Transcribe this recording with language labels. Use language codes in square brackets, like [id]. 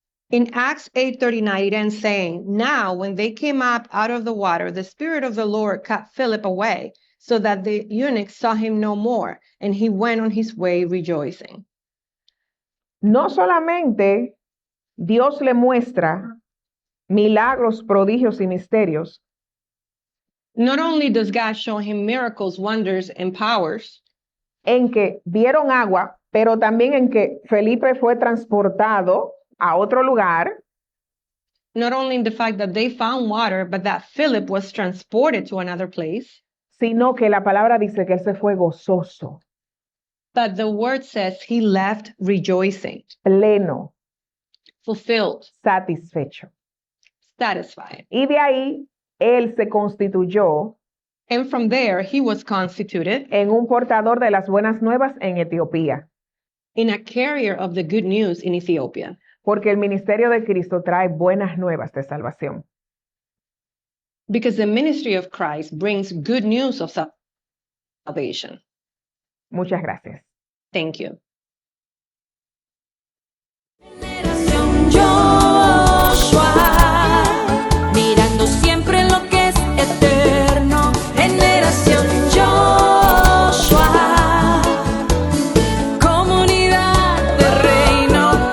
[en] In Acts 8:39, it ends saying, now when they came up out of the water, the Spirit of the Lord cut Philip away, so that the eunuch saw him no more, and he went on his way rejoicing. [es] No solamente Dios le muestra milagros, prodigios y misterios, [en] not only does God show him miracles, wonders, and powers, [es] en que dieron agua, pero también en que Felipe fue transportado a otro lugar, [en] not only in the fact that they found water, but that Philip was transported to another place, [es] sino que la palabra dice que él se fue gozoso, [en] but the word says he left rejoicing, [es] pleno, [en] fulfilled, [es] satisfecho. [en] satisfied. [es] Y de ahí él se constituyó [en] And from there, he was constituted [es] en un portador de las buenas nuevas en Etiopía, [en] in a carrier of the good news in Ethiopia, [es] porque el ministerio de Cristo trae buenas nuevas de salvación. [en] because the ministry of Christ brings good news of salvation. [es] Muchas gracias. [en] Thank you. [es] Generación Joshua, mirando siempre lo que es eterno. Generación Joshua, comunidad de reino.